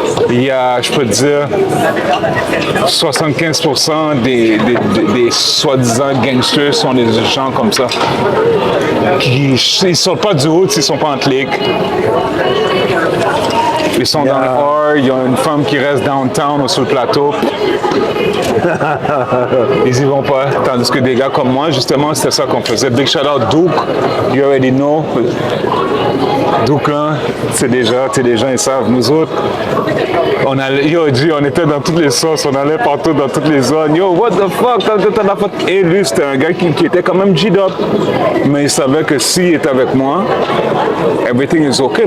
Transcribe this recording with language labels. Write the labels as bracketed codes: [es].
[fr] Il y a, je peux te dire, 75% des soi-disant gangsters sont des gens comme ça. Ils sortent pas du hood s'ils sont pas en clique. Ils sont dans le bar, il y a une femme qui reste downtown ou sur le plateau. Ils y vont pas. Tandis que des gars comme moi, justement, c'était ça qu'on faisait. [en] Big shout out Duke, you already know. [fr] Duke, là, c'est déjà, tu sais, les gens ils savent. Nous autres, on était dans toutes les sauces, on allait partout dans toutes les zones. [en] Yo, what the fuck? [fr] Et lui, c'était un gars qui était quand même G-up. Mais il savait que s'il était avec moi, [en] everything is okay.